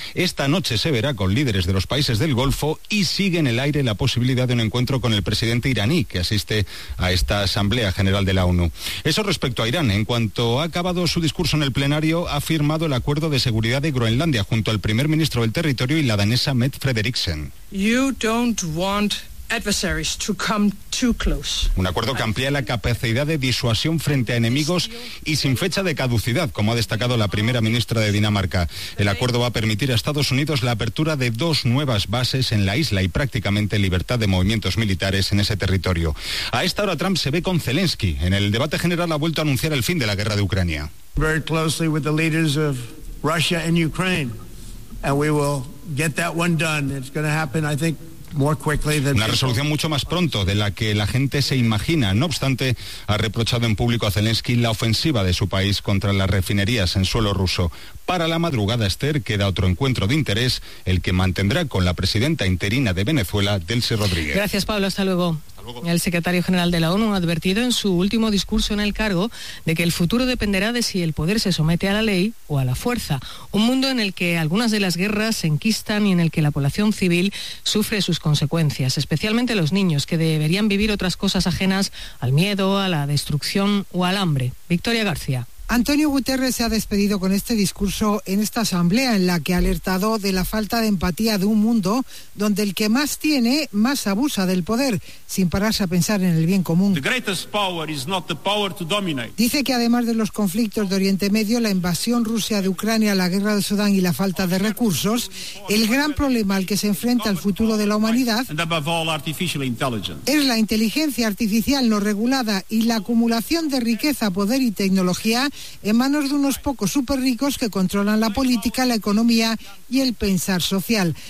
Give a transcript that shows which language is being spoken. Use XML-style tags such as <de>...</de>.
<es>Esta noche se verá con líderes de los países del Golfo y sigue en el aire la posibilidad de un encuentro con el presidente iraní que asiste a esta Asamblea General de la ONU. Eso respecto a Irán. En cuanto ha acabado su discurso en el plenario, ha firmado el acuerdo de seguridad de Groenlandia junto al primer ministro del territorio y la danesa Mette Frederiksen.</es> <en>Don't want adversaries to come too close.</en> <es>Un acuerdo que amplía la capacidad de disuasión frente a enemigos y sin fecha de caducidad, como ha destacado la primera ministra de Dinamarca. El acuerdo va a permitir a Estados Unidos la apertura de dos nuevas bases en la isla y prácticamente libertad de movimientos militares en ese territorio. A esta hora Trump se ve con Zelensky. En el debate general ha vuelto a anunciar el fin de la guerra de Ucrania.</es> <en>Very closely with the leaders of Russia and Ukraine. And we will get that one done. It's going to happen, I think, more quickly than</en> <es>una resolución mucho más pronto de la que la gente se imagina. No obstante, ha reprochado en público a Zelensky la ofensiva de su país contra las refinerías en suelo ruso. Para la madrugada, Esther, queda otro encuentro de interés, el que mantendrá con la presidenta interina de Venezuela, Delcy Rodríguez. Gracias, Pablo. Hasta luego. El secretario general de la ONU ha advertido en su último discurso en el cargo de que el futuro dependerá de si el poder se somete a la ley o a la fuerza. Un mundo en el que algunas de las guerras se enquistan y en el que la población civil sufre sus consecuencias, especialmente los niños, que deberían vivir otras cosas ajenas al miedo, a la destrucción o al hambre. Victoria García. Antonio Guterres se ha despedido con este discurso en esta asamblea, en la que ha alertado de la falta de empatía de un mundo donde el que más tiene, más abusa del poder, sin pararse a pensar en el bien común.</es> <en>The greatest power is not the power to dominate.</en> <es>Dice que además de los conflictos de Oriente Medio, la invasión rusa de Ucrania, la guerra de Sudán y la falta de recursos, el gran problema al que se enfrenta el futuro de la humanidad es la inteligencia artificial no regulada y la acumulación de riqueza, poder y tecnología en manos de unos pocos superricos que controlan la política, la economía y el pensar social.</es>